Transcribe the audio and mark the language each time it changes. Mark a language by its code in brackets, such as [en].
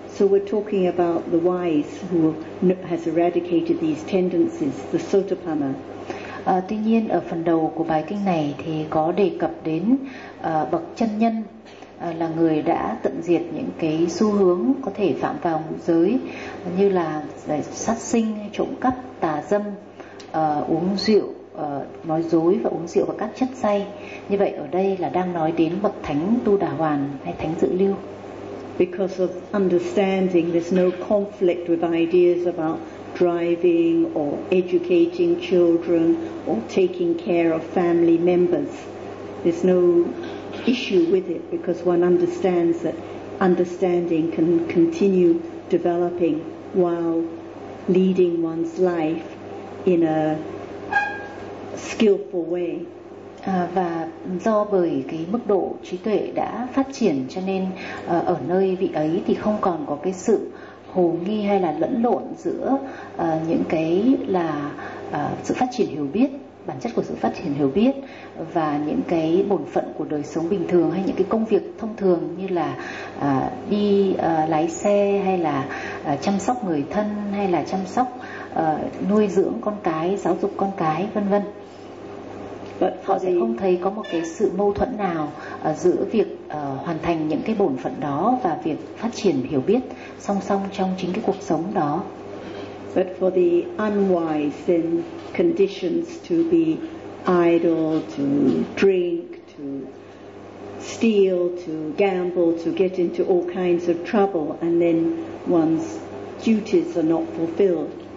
[en] So we're talking about the wise who has eradicated these tendencies, the Sotapanna. [vi] Tuy nhiên ở phần đầu của bài kinh này thì có đề cập đến bậc chân nhân là người đã tận diệt những cái xu hướng có thể phạm vào ngũ giới như là sát sinh, trộm cắp, tà dâm, uống rượu, nói dối và uống rượu và các chất say. Như vậy ở đây là đang nói đến bậc thánh Tu Đà Hoàn hay thánh Dự Lưu. [en] Because of understanding, there's no conflict with ideas about driving or educating children or taking care of family members. There's no issue with it because one understands that understanding can continue developing while leading one's life in a skillful way. [vi] Và do bởi cái mức độ trí tuệ đã phát triển cho nên ở nơi vị ấy thì không còn có cái sự hồ nghi hay là lẫn lộn giữa những cái là sự phát triển hiểu biết, bản chất của sự phát triển hiểu biết và những cái bổn phận của đời sống bình thường hay những cái công việc thông thường như là đi lái xe hay là chăm sóc người thân hay là chăm sóc nuôi dưỡng con cái, giáo dục con cái, vân vân. Họ sẽ không thấy có một cái sự mâu thuẫn nào giữa việc hoàn thành những cái bổn phận đó và việc phát triển hiểu biết song song trong chính cái cuộc sống đó. [en] But for the unwise, then conditions to be idle, to drink, to steal, to gamble, to get into all kinds of trouble, and then one's duties are not fulfilled.